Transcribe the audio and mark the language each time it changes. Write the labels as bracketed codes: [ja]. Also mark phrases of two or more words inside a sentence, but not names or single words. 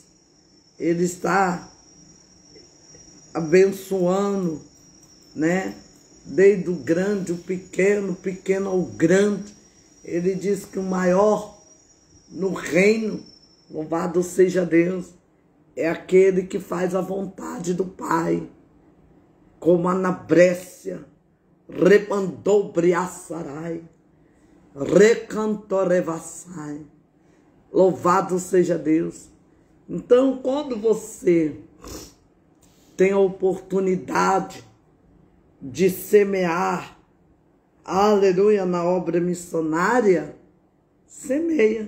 [pt] Ele está abençoando, né? Desde o grande, o pequeno ao grande. Ele diz que o maior no reino, louvado seja Deus, é aquele que faz a vontade do Pai. Como Anabrécia, repandou briaçarai, recantorevassai. Louvado seja Deus. Então, quando você tem a oportunidade de semear, aleluia, na obra missionária, semeia.